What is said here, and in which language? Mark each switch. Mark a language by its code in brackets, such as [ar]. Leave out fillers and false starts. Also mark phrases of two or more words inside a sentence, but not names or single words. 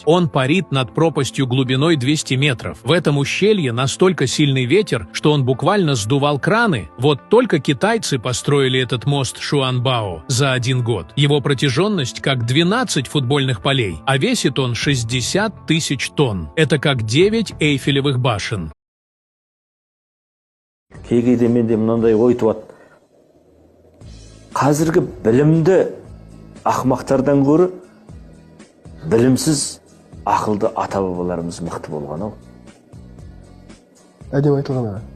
[ru] Он парит над пропастью глубиной 200 метров. В этом ущелье настолько сильный ветер, что он буквально сдувал краны. Вот только китайцы построили этот мост Шуанбао за 1 год. Его протяженность как 12 футбольных полей, а весит он 60 тысяч тонн. Это как 9 Эйфелевых башен. [kk] Қазіргі білімді ақымақтардан көрі, білімсіз ақылды ата-бабаларымыз мықты болған ау. Әдем айтылған аға.